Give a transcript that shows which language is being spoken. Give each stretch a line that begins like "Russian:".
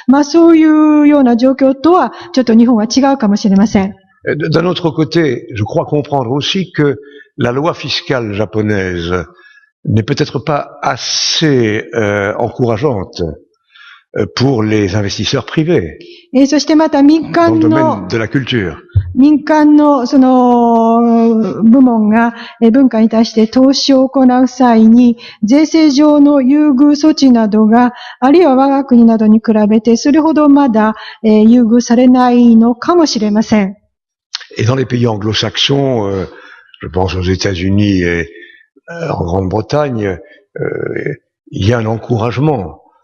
Japanese: そういうような状況とはちょっと日本は違うかもしれません。
French: D'un autre côté, je crois comprendre aussi que la loi fiscale japonaise n'est peut-être pas assez encourageante pour les investisseurs privés.
Japanese: そしてまた民間の
French: dans le domaine de la culture.
Japanese: 民間のその部門が文化に対して投資を行う際に税制上の優遇措置などがあるいは我が国などに比べてそれほどまだ優遇されないのかもしれません。
French: Et dans les pays anglo-saxons, je pense aux États-Unis et en Grande-Bretagne, il y a un encouragement